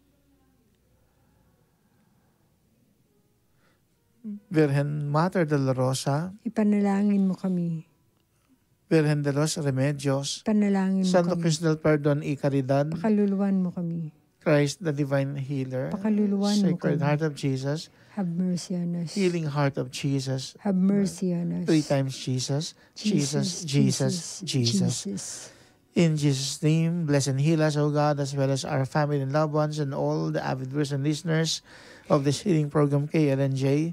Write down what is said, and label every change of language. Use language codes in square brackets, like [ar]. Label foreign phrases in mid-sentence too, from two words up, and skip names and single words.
[pam] Birhen Mater de la Rosa, Ipanalangin mo kami. Birhen de los Remedios, Ipanalangin mo Santo kami. Cristo del Perdon y Caridad, Pakaluluwan mo kami. [en] Christ the Divine Healer, [pam] Pakaluluwan mo [en] Sacred [pam] kami. [en] Heart of Jesus, Have mercy on us. Healing Heart of Jesus, Have mercy on us. 3 times Jesus, Jesus, Jesus, Jesus. In Jesus' name, bless and heal us, O God, as well as our family and loved ones and all the avid viewers and listeners of this healing program, KLNJ.